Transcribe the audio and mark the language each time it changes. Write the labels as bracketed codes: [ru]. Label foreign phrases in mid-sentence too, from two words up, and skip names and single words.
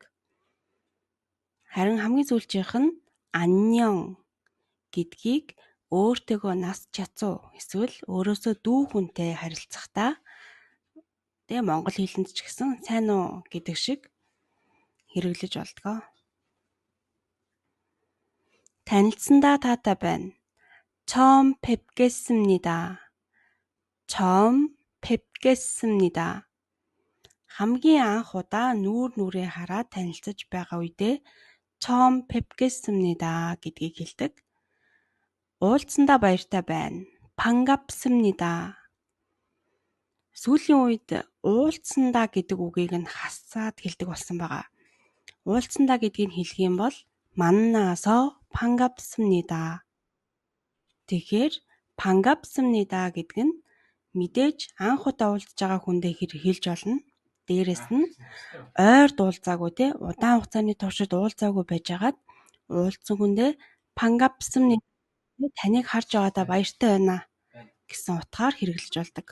[mn] Харин хамгийн сүүлчийнх нь 안녕 гэдгийг өөртөөгөө нас чацуу эсвэл өөрөөсөө дүү хүнтэй харилцахдаа тэгээ монгол хэлэнд ч гэсэн сайн уу гэдэг шиг хэрэглэж болдог. танилцсандаа таатай байна. [ko] 처음 뵙겠습니다. 처음 뵙겠습니다. [mn] хамгийн анх удаа нүүр нүрээ хараад танилцаж байгаа үедээ [ko] 처음 뵙겠습니다 [mn] гэдгийг хэлдэг. уулзсандаа баяртай байна. [ko] 반갑습니다. [mn] Сүүлийн үед уулзсандаа гэдэг үгийг нь хасаад хэлдэг болсон байгаа. уулзсандаа гэдгийг хэлэх юм бол [ko] 만나서 반갑습니다. [mn] Тэгэхээр 반갑습니다 гэдэг нь мэдээж анх удаа уулзж байгаа хүндээ хэлж болно. Дээрэс нь ойр уулзаагүй те удаан хугацааны туршид уулзаагүй байжгаад уулзсан хүндээ 반갑습니다 таныг харж байгаадаа баяртай байна гэсэн утгаар хэрэглэж болдог.